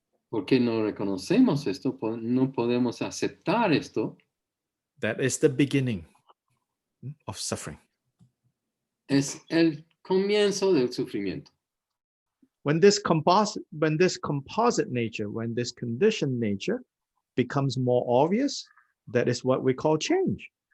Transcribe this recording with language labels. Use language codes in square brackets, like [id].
[es] Porque no reconocemos esto, no podemos aceptar esto, [en] that is the beginning of suffering. [es] es el comienzo del sufrimiento. [en] When this composite nature, when this conditioned nature becomes more obvious, that is what we call change.